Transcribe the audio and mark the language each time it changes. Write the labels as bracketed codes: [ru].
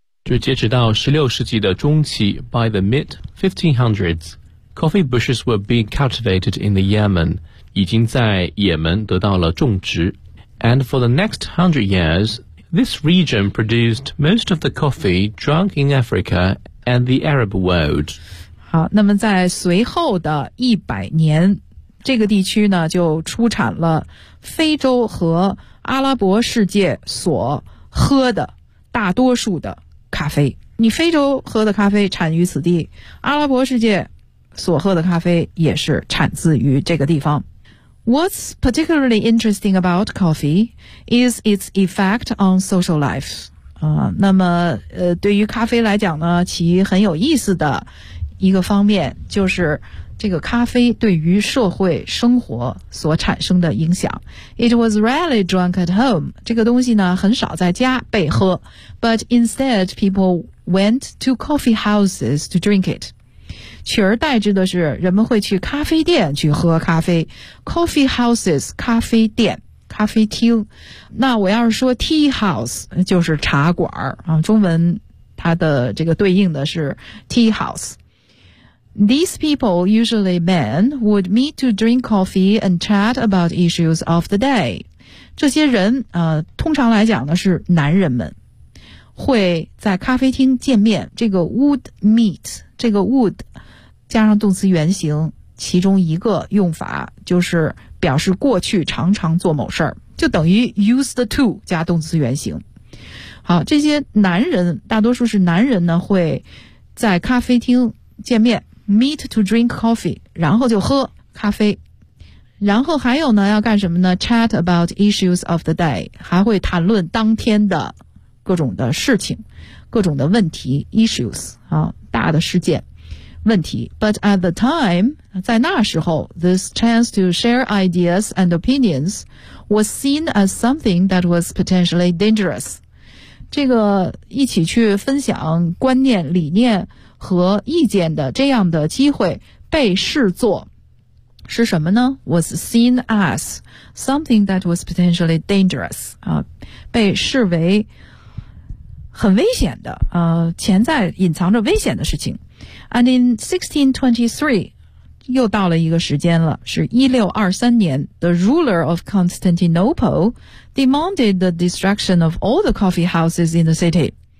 [zh] 就截止到16世纪的中期， [en] by the mid 1500s, coffee bushes were being cultivated in the Yemen. [zh] 已经在也门得到了种植。 [en] And for the next 100 years, this region produced most of the coffee drunk in Africa and the Arab world. [zh] 好，那么在随后的一百年，这个地区呢就出产了非洲和阿拉伯世界所喝的大多数的咖啡。你非洲喝的咖啡产于此地，阿拉伯世界所喝的咖啡也是产自于这个地方。 [en] What's particularly interesting about coffee is its effect on social life. [zh] 那么对于咖啡来讲呢，其很有意思的一个方面就是这个咖啡对于社会生活所产生的影响。 [en] It was rarely drunk at home， [zh] 这个东西呢很少在家被喝。 [en] But instead people went to coffee houses to drink it， [zh] 取而代之的是人们会去咖啡店去喝咖啡。 [en] Coffee houses [zh] 咖啡店咖啡厅，那我要是说 tea house 就是茶馆啊，中文它的这个对应的是 tea house。 [en] These people, usually men, would meet to drink coffee and chat about issues of the day. [zh] 这些人通常来讲呢是男人们，会在咖啡厅见面。这个 would meet， 这个 would 加上动词原形，其中一个用法就是表示过去常常做某事儿，就等于 used to 加动词原形。好，这些男人大多数是男人呢，会在咖啡厅见面。 [en] Meet to drink coffee， [zh] 然后就喝咖啡。然后还有呢，要干什么呢 ？ [en] Chat about issues of the day， [zh] 还会谈论当天的各种的事情、各种的问题 ，issues 啊，大的事件、问题。 [en] But at the time， [zh] 在那时候 [en] ，this chance to share ideas and opinions was seen as something that was potentially dangerous。 [zh] 这个一起去分享观念、理念和意见的这样的机会被视作是什么呢？ [en] was seen as something that was potentially dangerous [zh] 啊，被视为很危险的潜在隐藏着危险的事情。 [en] And in 1623 [zh] 又到了一个时间了，是1623年， [en] The ruler of Constantinople demanded the destruction of all the coffee houses in the city。